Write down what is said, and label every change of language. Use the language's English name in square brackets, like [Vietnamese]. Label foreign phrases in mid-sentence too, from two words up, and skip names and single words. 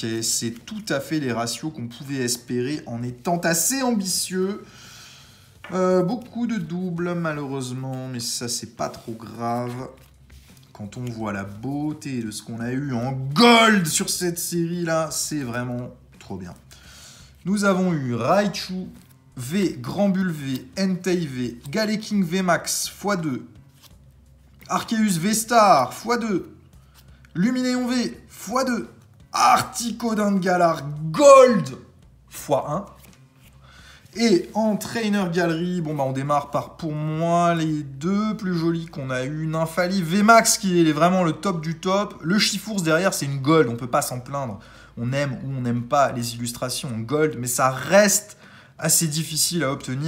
[French] Et c'est tout à fait les ratios qu'on pouvait espérer en étant assez ambitieux. Beaucoup de doubles, malheureusement. Mais ça, c'est pas trop grave. Quand on voit la beauté de ce qu'on a eu en gold sur cette série-là, c'est vraiment trop bien. Nous avons eu Raichu, V, Grand Bull V, Entei V, Galeking V Max x2, Arceus V-Star x2, Luminéon V x2, Articodin Galar Gold x1. Et en Trainer Gallery, bon bah on démarre par, pour moi, les deux plus jolis qu'on a eu. Nymphali VMAX qui est vraiment le top du top. Le Chifours derrière, c'est une gold, on peut pas s'en plaindre. On aime ou on n'aime pas les illustrations en gold, mais ça reste assez difficile à obtenir.